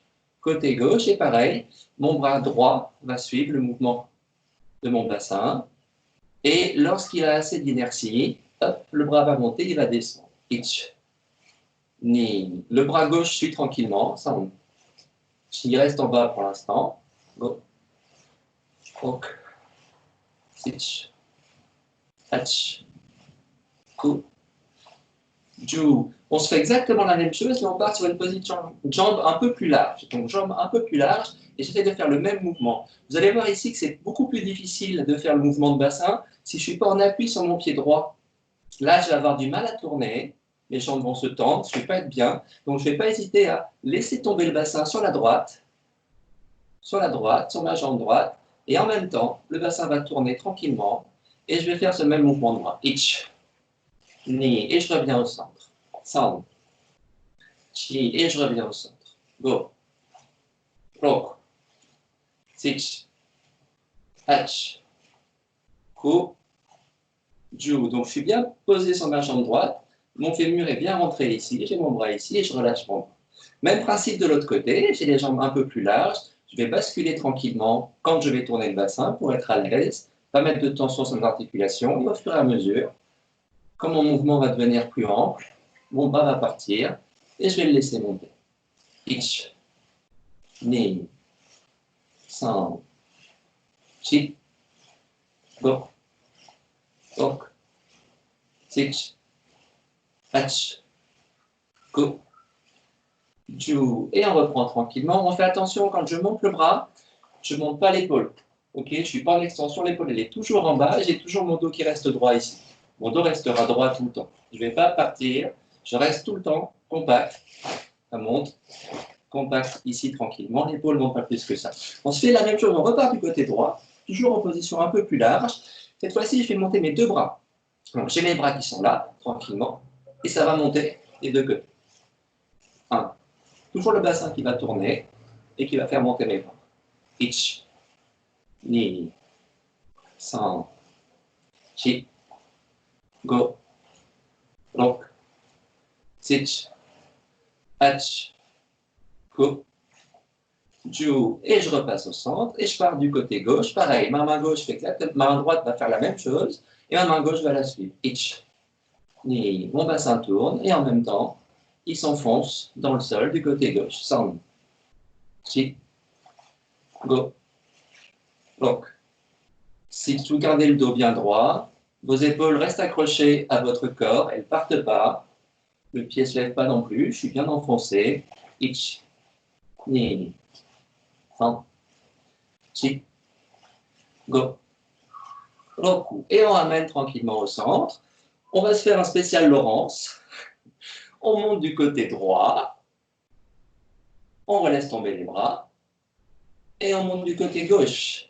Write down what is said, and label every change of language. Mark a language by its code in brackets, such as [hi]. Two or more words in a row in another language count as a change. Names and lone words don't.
[fr] Côté gauche, et pareil, mon bras droit va suivre le mouvement de mon bassin. Et lorsqu'il a assez d'inertie, hop, le bras va monter, il va descendre. [ja] 一。二. [fr] Le bras gauche suit tranquillement. Ça, il reste en bas pour l'instant. [ja] 五。六。七. 八。九. Ju. [fr] On se fait exactement la même chose, mais on part sur une position jambe un peu plus large. Donc, jambe un peu plus large, et j'essaie de faire le même mouvement. Vous allez voir ici que c'est beaucoup plus difficile de faire le mouvement de bassin si je ne suis pas en appui sur mon pied droit. Là, je vais avoir du mal à tourner, les jambes vont se tendre, je ne vais pas être bien. Donc, je ne vais pas hésiter à laisser tomber le bassin sur la droite, sur ma jambe droite, et en même temps, le bassin va tourner tranquillement, et je vais faire ce même mouvement de bras. [ja] 一。二. [fr] Et je reviens au centre. San. Chi. Et je reviens au centre. [ja] 五。六. 七。八. 九。十. [fr] Donc je suis bien posé sur ma jambe droite. Mon fémur est bien rentré ici. J'ai mon bras ici et je relâche mon bras. Même principe de l'autre côté. J'ai les jambes un peu plus larges. Je vais basculer tranquillement quand je vais tourner le bassin pour être à l'aise. Pas mettre de tension sur les articulations. Et au fur et à mesure, quand mon mouvement va devenir plus ample, mon bras va partir et je vais le laisser monter. [ja] Ich. 二。三. 四。五. 六。七。八. 五。十. [fr] Et on reprend tranquillement. On fait attention quand je monte le bras, je ne monte pas l'épaule. Ok, je ne suis pas en extension, l'épaule elle est toujours en bas, j'ai toujours mon dos qui reste droit ici. Mon dos restera droit tout le temps. Je ne vais pas partir, je reste tout le temps compact. Ça monte, compact ici tranquillement, l'épaule ne monte pas plus que ça. On se fait la même chose, on repart du côté droit, toujours en position un peu plus large. Cette fois-ci, je vais monter mes deux bras. J'ai mes bras qui sont là, tranquillement, et ça va monter des deux côtés. 1. Toujours le bassin qui va tourner et qui va faire monter mes bras. [ja] Ich. 二。三. 四。五。六. 七。八。九. Ju. [fr] Et je repasse au centre et je pars du côté gauche. Pareil, ma main gauche fait exactement, ma main droite va faire la même chose et ma main gauche va la suivre. [ja] 一。二. [fr] Mon bassin tourne et en même temps, il s'enfonce dans le sol du côté gauche. [ja] 三。四。五. Rok. [fr] Si vous gardez le dos bien droit, vos épaules restent accrochées à votre corps, elles ne partent pas. Le pied ne se lève pas non plus, je suis bien enfoncé. [ja] Ich. 二。三. Chi. Go. Roku. [fr] Et on ramène tranquillement au centre. On va se faire un spécial Laurence. On monte du côté droit. On relaisse tomber les bras. Et on monte du côté gauche.